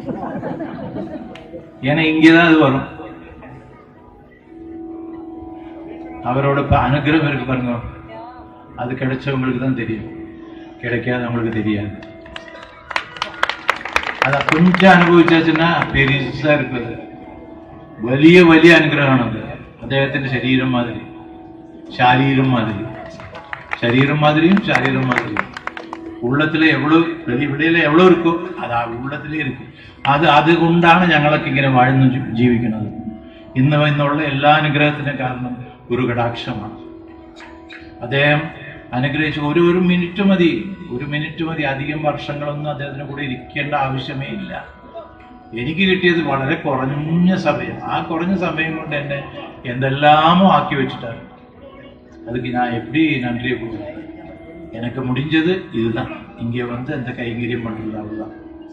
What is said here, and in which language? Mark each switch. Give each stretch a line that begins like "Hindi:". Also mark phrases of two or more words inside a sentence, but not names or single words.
Tamil: ஏன்னா இங்கேதான் அது வரும். அவரோட அனுகிரகம் இருக்கு பாருங்க, அது கிடைச்சவங்களுக்கு தான் தெரியும், கிடைக்காதவங்களுக்கு தெரியாது. அத கொஞ்சம் அனுபவிச்சாச்சுன்னா பெருசா இருக்குது.
Malayalam: വലിയ വലിയ അനുഗ്രഹമാണത്. അദ്ദേഹത്തിന്റെ ശരീരം മാതിരി, ശാരീരം മാതിരി, ശരീരം മാതിരിയും ശാരീരം മാതിരിയും.
Tamil: உள்ளத்துல எவ்வளவு வெளியில எவ்வளவு இருக்கோ அது உள்ளத்திலே இருக்கு.
Malayalam: അതുകൊണ്ടാണ് ഞങ്ങളൊക്കെ ഇങ്ങനെ വാഴുന്നു ജീവിക്കുന്നത്. ഇന്നുള്ള എല്ലാ അനുഗ്രഹത്തിനും കാരണം ഗുരു കടാക്ഷമാണ്. അദ്ദേഹം അനുഗ്രഹിച്ച് ഒരു മിനിറ്റ് മതി, ഒരു മിനിറ്റ് മതി. അധികം വർഷങ്ങളൊന്നും അദ്ദേഹത്തിന് കൂടെ ഇരിക്കേണ്ട ആവശ്യമേ ഇല്ല. എനിക്ക് കിട്ടിയത് വളരെ കുറഞ്ഞ സമയം. ആ കുറഞ്ഞ സമയം കൊണ്ട് എന്നെ എന്തെല്ലാമോ ആക്കി വെച്ചിട്ടാണ്.
Tamil: அதுக்கு நான் எப்படி நன்றியை கொடுக்குறேன். எனக்கு முடிஞ்சது இதுதான். இங்கே வந்து அந்த கைங்கரியம் பண்றது அவ்வளவுதான்.